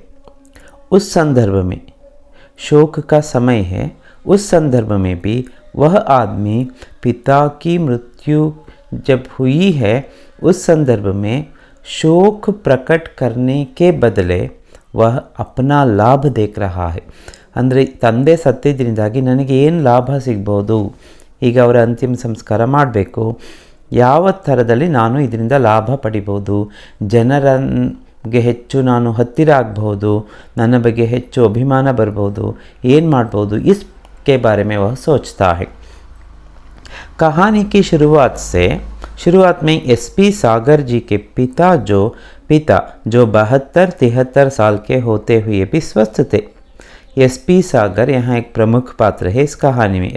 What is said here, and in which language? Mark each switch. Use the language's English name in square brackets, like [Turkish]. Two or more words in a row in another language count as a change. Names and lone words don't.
[Hindi] उस संदर्भ में शोक का समय है। उस संदर्भ में भी वह आदमी पिता की मृत्यु जब हुई है, उस संदर्भ में शोक प्रकट करने के बदले वह अपना लाभ देख रहा है। [Kannada] ಅಂದರೆ ತಂದೆ ಸತ್ತಿದ್ದರಿಂದಾಗಿ ನನಗೆ ಏನು ಲಾಭ ಸಿಗ್ಬೋದು, ಈಗ ಅವರ ಅಂತಿಮ ಸಂಸ್ಕಾರ ಮಾಡಬೇಕು, ಯಾವ ಥರದಲ್ಲಿ ನಾನು ಇದರಿಂದ ಲಾಭ ಪಡಿಬೋದು, ಜನರಿಗೆ ಹೆಚ್ಚು ನಾನು ಹತ್ತಿರ ಆಗ್ಬೋದು, ನನ್ನ ಬಗ್ಗೆ ಹೆಚ್ಚು ಅಭಿಮಾನ ಬರ್ಬೋದು, ಏನು ಮಾಡ್ಬೋದು, [Hindi] इसके बारे में वह सोचता है। कहानी की शुरुआत में एसपी सागर जी के पिता जो 72-73 साल के होते हुए भी स्वस्थ थे। एसपी सागर यहाँ एक प्रमुख पात्र है इस कहानी में।